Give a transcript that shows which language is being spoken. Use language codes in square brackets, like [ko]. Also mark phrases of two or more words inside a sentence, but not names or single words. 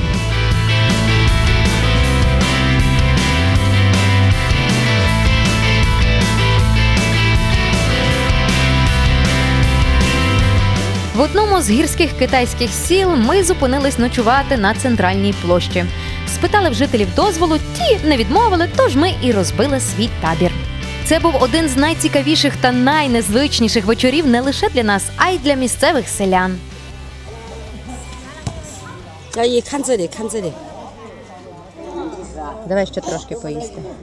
[uk] В одному з гірських китайських сіл ми зупинились ночувати на центральній площі. Спитали в жителів дозволу, ті не відмовили, тож ми і розбили свій табір. Це був один з найцікавіших та найнезвичніших вечорів не лише для нас, а й для місцевих селян. [zh] 阿姨，看这里，看这里。 [uk] Давай ще трошки поїсти.